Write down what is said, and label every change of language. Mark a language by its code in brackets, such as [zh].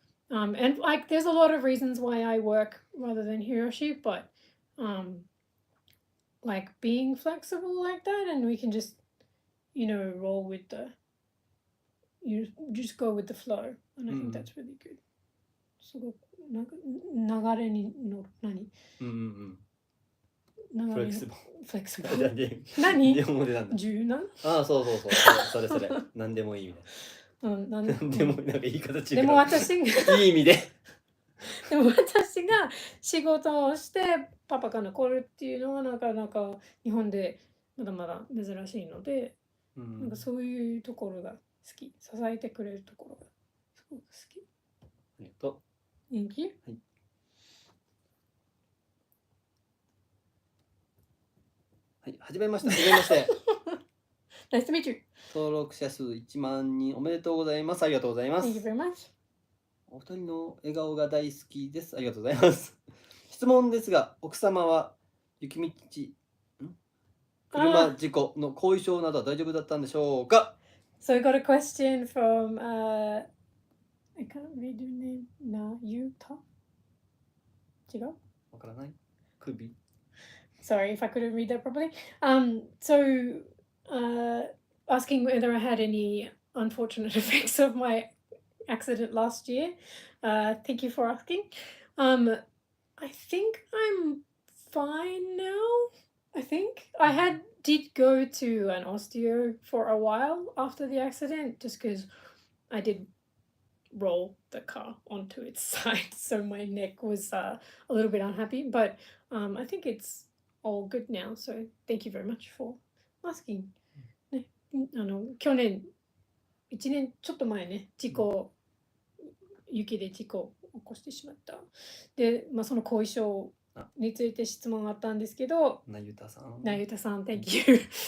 [en] And like there's a lot of reasons why I work rather than Hiroshi, but like being flexible like that, and we can just roll with you just go with the flow, and I think that's really good. [ja] すごくなんか流れに乗る何？フレキシブル。何？日本語でなんだ。柔軟？ああ、そう。それ。何でもいいみたいな。何でもなんか言い方違う。でも私がいい意味で。でも私が仕事をしてパパから来るっていうのはなかなか日本でまだまだ珍しいので、なんかそういうところが好き。支えてくれるところがすごく好き。ありがとう。 [en] Thank you. [ja] はい。はい、はじめまして。 [en] Nice to meet you. [ja] 登録者数1万人おめでとうございます。ありがとうございます。 [en] Thank you very much. [ja] お二人の笑顔が大好きです。ありがとうございます。質問ですが、奥様は雪道車事故の後遺症などは大丈夫だったんでしょうか？ [en] So I got a question from I can't read your name. [ja] Nayuta? 違う？わからない。 [en] Could be. Sorry if I couldn't read that properly. So asking whether I had any unfortunate effects of my accident last year. Thank you for asking. I think I'm fine now. I think I did go to an osteo for a while after the accident, just because I did roll the car onto its side, so my neck was a little bit unhappy, but I think it's all good now, so thank you very much for asking. [ja] ね、去年1年ちょっと前ね、雪で事故を起こしてしまった。で、その後遺症について質問があったんですけど、なゆたさん、 [en] Thank you.